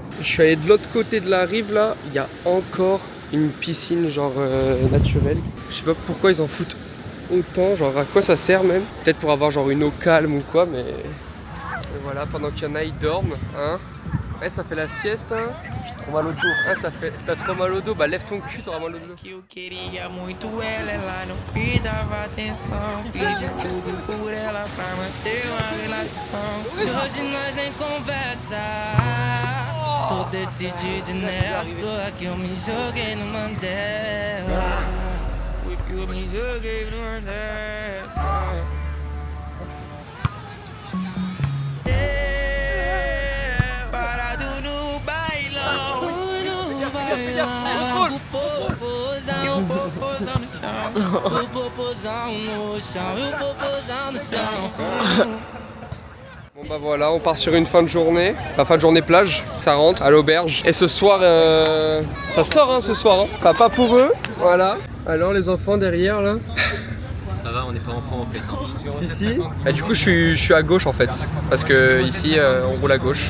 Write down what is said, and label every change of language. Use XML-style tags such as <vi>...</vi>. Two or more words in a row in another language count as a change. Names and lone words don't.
<fr>Je suis allé de l'autre côté de la rive là. Il y a encore une piscine genre naturelle. Je sais pas pourquoi ils en foutent autant, genre à quoi ça sert même. Peut-être pour avoir genre une eau calme ou quoi mais... Et voilà, pendant qu'il y en a ils dorment hein. Ouais, ça fait la sieste, hein. J'ai trop mal au dos. Ah, ça fait. T'as trop mal au dos, bah lève ton cul, t'auras mal au dos.</fr> <pt>Que eu queria muito ela, ela não me dava atenção. Fiz de tudo por ela pra manter uma relação. Hoje nós nem conversa. Tô decidido, né? À toa que eu me joguei no Mandela. Foi que eu me joguei no Mandela. Parado no bailão. No bailão. O popozão no chão. O popozão no chão. O popozão no chão.</pt> <fr>Bon bah voilà, on part sur une fin de journée, la fin de journée plage, ça rentre à l'auberge. Et ce soir, ça sort hein, ce soir, hein. Papa pour eux, voilà. Alors les enfants derrière là. Ça va, on n'est pas enfants en fait. Hein. Si. Et du coup je suis à gauche en fait, parce que ici on roule à gauche.</fr>